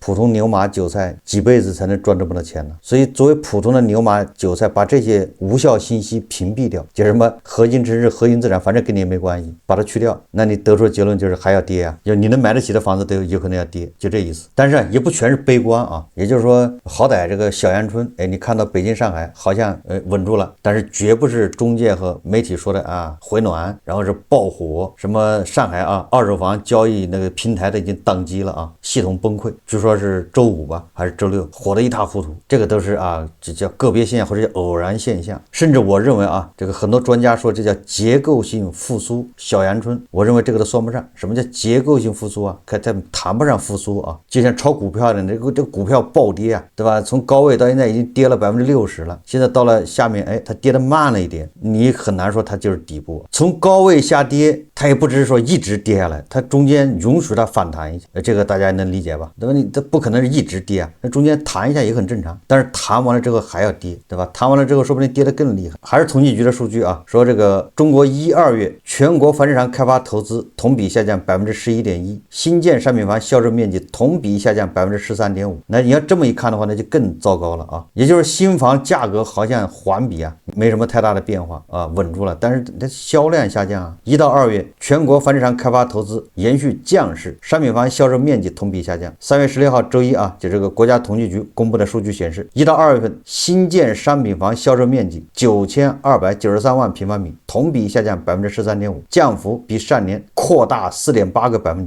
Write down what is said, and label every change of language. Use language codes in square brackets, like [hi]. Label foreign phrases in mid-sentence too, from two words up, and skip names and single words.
[zh] 普通牛马韭菜幾輩子才能賺這麼多錢呢？所以作為普通的牛馬韭菜，把這些無效信息屏蔽掉，就什麼核心城市、核心資產，反正跟你也沒關係，把它去掉，那你得出的結論就是還要跌就你能買得起的房子都有可能要跌，就這意思。但是也不全是悲觀也就是說，好歹這個小陽春，你看到北京、上海好像穩住了，但是絕不是中介和媒體說的回暖，然後是爆火，什麼上海二手房交易那個平台都已經宕機了系統崩潰，據說是周5吧還是周6，火得一塌糊涂。這個都是這叫個別現象或者叫偶然現象，甚至我認為這個很多專家說這叫結構性復甦。小陽春，我認為這個都算不上。什麼叫結構性復甦它談不上復甦就像炒股票的這個股票暴跌對吧？從高位到現在已經跌了60%了，現在到了下面它跌得慢了一點，你很難說它就是底部。從高位下跌，它也不只是說一直跌下來，它中間允許它反彈一下，这個大家能理解吧？对吧？你这不可能是一直跌那中間彈一下也很正常，但是彈完了之後還要跌，對吧？彈完了之後說不定跌得更厲害。還是統計局的數據說這個中國1、2月全國房地產開發投資同比下降11.1%，新建商品房銷售面積同比下降13.5%。那你要這麼一看的話，那就更糟糕了也就是新房價格好像環比沒什麼太大的變化穩住了，但是它銷量下降1到2月全國房地產開發投資延續降勢，商品房銷售面積同比下降。3月16號周一就這個國家統計局公布的數據顯示，1到2月份新建商品房銷售面積9293萬平方米，同比下降13.5%，降幅比上年擴大4.8個百分點。